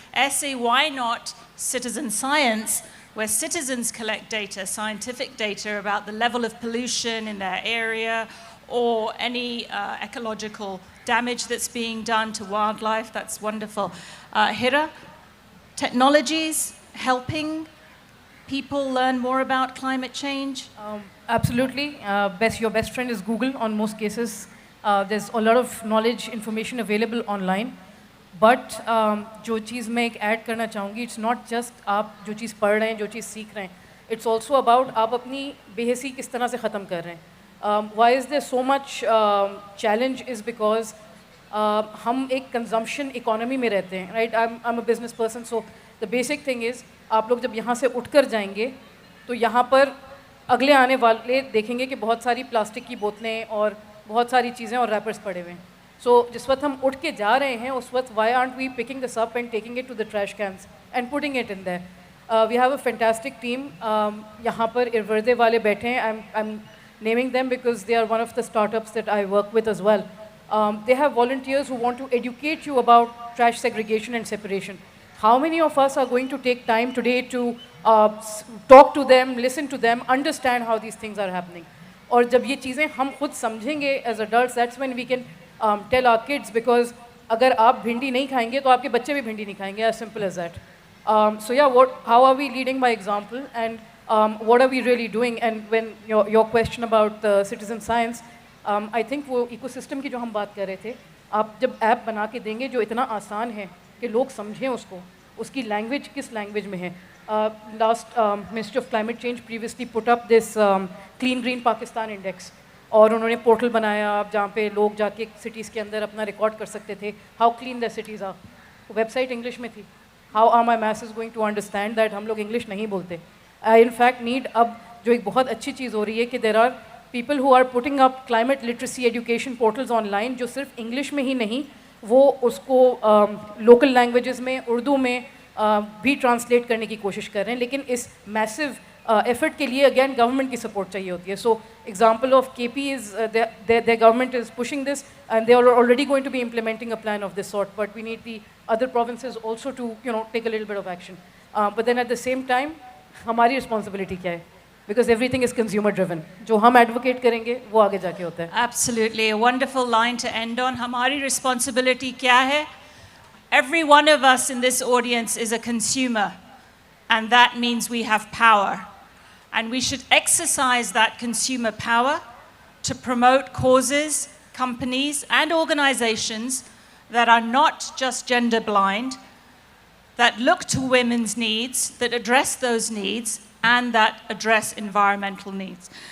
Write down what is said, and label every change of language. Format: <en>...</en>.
<en>ऐसे, why not citizen science, where citizens collect data, scientific data about the level of pollution in their area or any ecological damage that's being done to wildlife. That's wonderful. Hira, technologies helping people learn more about climate change? Absolutely. Your best friend is Google on most cases. There's a lot of knowledge, information available online.</en> <hi>But जो चीज़ मैं एक add करना चाहूँगी,</hi> <en>it's not just</en> <hi>आप जो चीज़ पढ़ रहे हैं, जो चीज़ सीख रहे हैं.</hi> <en>It's also about</en> <hi>आप अपनी बेहसी किस तरह से ख़त्म कर रहे हैं.</hi> <en>Why is there so much challenge is because</en> <hi>हम एक consumption economy में रहते हैं,</hi> <en>right? I'm a business person, so the basic thing is</en> <hi>आप लोग जब यहाँ से उठकर जाएंगे तो यहाँ पर अगले आने वाले देखेंगे कि बहुत सारी प्लास्टिक की बोतलें और बहुत सारी चीज़ें और रैपर्स पड़े हुए हैं.</hi> <en>So</en> <hi>जिस वक्त हम उठ के जा रहे हैं उस वक्त</hi> <en>why aren't we picking this up and taking it to the trash cans and putting it in there? We have a fantastic team.</en> <hi>यहाँ पर इरवर्दे वाले बैठे हैं.</hi> <en>I'm naming them because they are one of the startups that I work with as well. They have volunteers who want to educate you about trash segregation and separation. How many of us are going to take time today to talk to them, listen to them, understand how these things are happening?</en> <hi>और जब ये चीज़ें हम खुद समझेंगे</hi> <en>as adults, that's when we can tell our kids, because</en> <hi>अगर आप भिंडी नहीं खाएंगे तो आपके बच्चे भी भिंडी नहीं खाएंगे,</hi> <en>as simple as that. So yeah, how are we leading by example, and what are we really doing? And when your question about the citizen science, I think</en> <hi>वो ecosystem की जो हम बात कर रहे थे, आप जब ऐप बना के देंगे जो इतना आसान है कि लोग समझें उसको, उसकी लैंग्वेज किस लैंग्वेज में है.</hi> <en>Last Ministry of Climate Change previously put up this Clean Green Pakistan Index,</en> <hi>और उन्होंने पोर्टल बनाया जहाँ पे लोग जाके सिटीज़ के अंदर अपना रिकॉर्ड कर सकते थे</hi> <en>How clean the cities are.</en> <hi>Website English में थी.</hi> <en>How are my message going to understand that?</en> <hi>हम लोग इंग्लिश नहीं बोलते.</hi> <en>I in fact need,</en> <hi>अब जो एक बहुत अच्छी चीज़ हो रही है कि</hi> <en>there are people who are putting up climate literacy education portals online,</en> <hi>जो सिर्फ इंग्लिश में ही नहीं, वो उसको लोकल लैंग्वेजेस में, उर्दू में भी ट्रांसलेट करने की कोशिश कर रहे हैं. लेकिन इस मैसिव एफर्ट के लिए अगेन गवर्नमेंट की सपोर्ट चाहिए होती है.</hi> <en>So example of KP is their government is pushing this and they are already going to be implementing a plan of this sort, but we need the other provinces also to take a little bit of action. But then at the same time</en> <hi>हमारी responsibility क्या है?</hi> <en>Because everything is consumer driven.</en> <hi>जो हम advocate करेंगे वो आगे जाके होता है.</hi> <en>Absolutely, a wonderful line to end on.</en> <hi>हमारी responsibility क्या है?</hi> <en>Every one of us in this audience is a consumer, and that means we have power. And we should exercise that consumer power to promote causes, companies, and organizations that are not just gender blind, that look to women's needs, that address those needs, and that address environmental needs.</en>